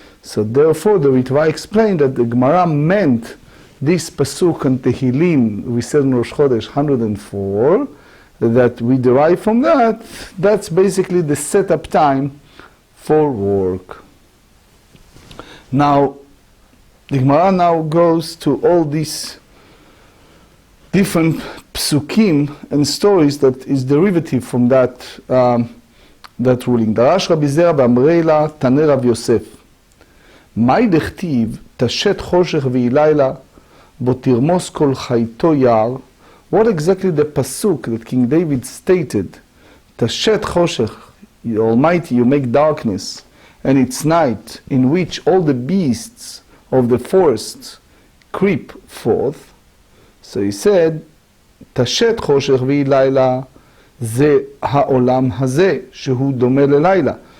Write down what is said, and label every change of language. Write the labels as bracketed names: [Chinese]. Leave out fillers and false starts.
[English] So therefore, the Ritva explained that the Gemara meant this pasuk and Tehillim, we said in Rosh Chodesh 104, that we derive from that, that's basically the setup time for work. Now, the Gemara now goes to all these different psukim and stories that is derivative from that that ruling. [Hebrew] דרש רבי זרע באמרי לה תנא רב יוסף. מהי דכתיב תשת חושך ויהי לילה בו תרמוס כל חייתו יער? [English] What exactly the pasuk that King David stated? [Hebrew] תשת חושך, [English] Almighty, you make darkness, and it's night, in which all the beasts of the forest creep forth. So he said, [Hebrew] תשת חושך ויהי לילה, זה העולם הזה, שהוא דומה ללילה.